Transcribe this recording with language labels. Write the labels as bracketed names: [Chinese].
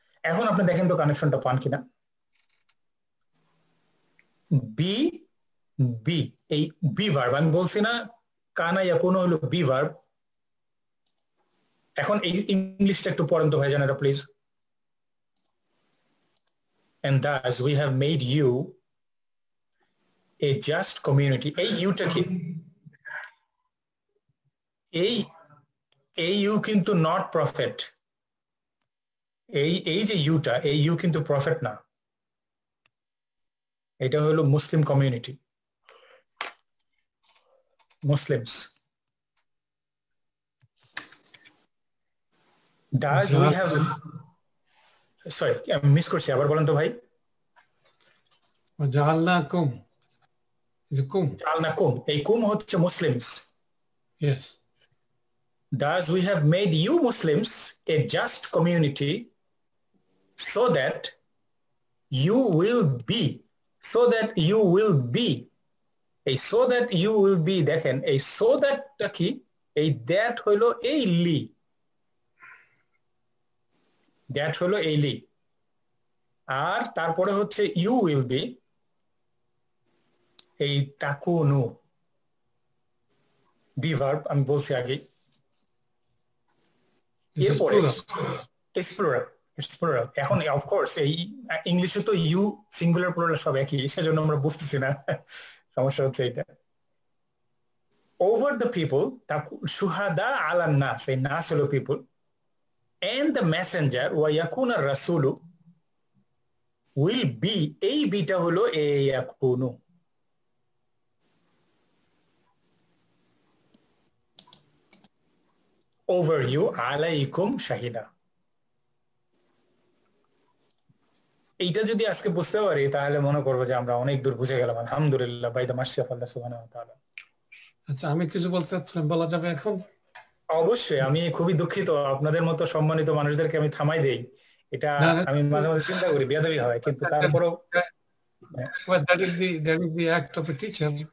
[Bangla] এখন আপনি দেখেন তো কানেকশনটা পান কিনা। বি বি, এই বি ভার্ব আমি বলছি না, [Arabic] কানা ইয়াকুনু [Bangla] হলো বি ভার্ব। এখন এই ইংলিশটা একটু পড়েন তো ভাইজান এটা please. [English] And thus we have made you a just community. [Bangla] এই ইউটা কি? এই ইউ কিন্তু নট প্রফেট। এই যে ইউটা, এই ইউ কিন্তু প্রফেট না, এটা হলো Muslim community, Muslims. [English] Thus we have, sorry [Bangla] আমি মিস করছি, আবার বলেন তো ভাই। [Arabic] জাআলনাকুম, [Bangla] জাআলনাকুম, এই কুম হচ্ছে Muslims. [English] yes. Thus we have made you Muslims a just community so that you will be, so that you will be, এই so that you will be, [Bangla] দেখেন এই [English] so that কি? [Bangla] এই that হলো এই লি, that হলো এই লি, আর তারপরে হচ্ছে [English] you will be [Bangla] এই তাকুনু বি ভার্ব আমি বলছি আগে। এরপরে [English] it's plural। [Bangla] এখন of course এই ইংলিশে তো you সিঙ্গুলার প্লুরাল সব একই, সেজন্য আমরা বুঝতেছি না, সমস্যা হচ্ছে এটা। [English] over the people, [Arabic] shuhada ala nas, [Bangla] এই নাস হলো [English] people, and the messenger, [Arabic] wa yakuna rasulu, [Bangla] will be, এই বিটা হলো ইয়াকুনু। [Arabic] ওভার ইউ আলাইকুম শাহিদা। [Bangla] এইটা যদি আজকে বুঝতে পারি তাহলে মনে করবো যে আমরা অনেক দূর বুঝে গেলাম, আলহামদুলিল্লাহ, [English] by the mercy of Allah [Bangla] সুবহানাহু ওয়া তাআলা। আচ্ছা, আমি কিছু বলতে চাচ্ছিলাম, বলা যাবে এখন? অবশ্যই। আমি খুবই দুঃখিত, আপনাদের মতো সম্মানিত মানুষদেরকে আমি থামাই দেই, এটা আমি মাঝে মাঝে চিন্তা করি, বেয়াদবি হয়, কিন্তু তারপরেও [English] Well, that is the act of a teacher.